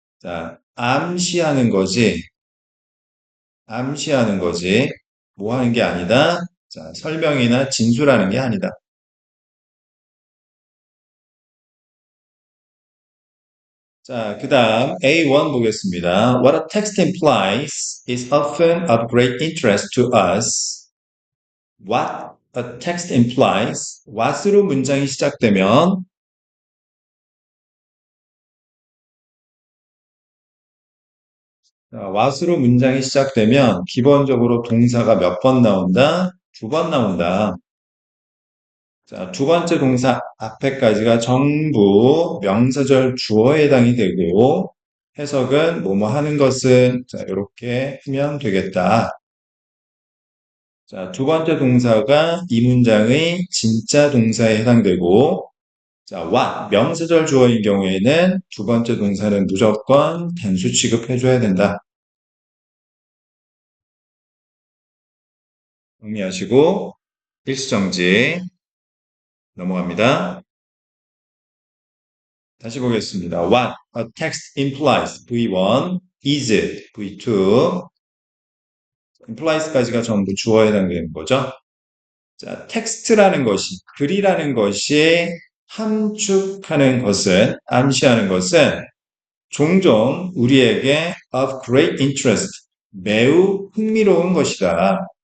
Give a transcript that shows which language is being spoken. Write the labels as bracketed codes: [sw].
[ko] 자, 암시하는 거지. 암시하는 거지. 뭐 하는 게 아니다. 자, 설명이나 진술하는 게 아니다. 자, 그 다음 A1 보겠습니다. [en] What a text implies is often of great interest to us. What a text implies, [ko] what으로 문장이 시작되면 what으로 문장이 시작되면 기본적으로 동사가 몇 번 나온다? 두 번 나온다. 자, 두 번째 동사 앞에까지가 전부 명사절 주어에 해당이 되고 해석은 뭐뭐 하는 것은 자, 이렇게 하면 되겠다. 자, 두 번째 동사가 이 문장의 진짜 동사에 해당되고 자, what 명사절 주어인 경우에는 두 번째 동사는 무조건 단수 취급해줘야 된다. 정리하시고 일수정지 넘어갑니다. 다시 보겠습니다. [en] What a text implies [ko] V1, [en] is it [ko] V2, implies까지가 전부 주어에 해당되는 거죠. 자, 텍스트라는 것이, 글이라는 것이 함축하는 것은, 암시하는 것은 종종 우리에게 [en] of great interest, [ko] 매우 흥미로운 것이다.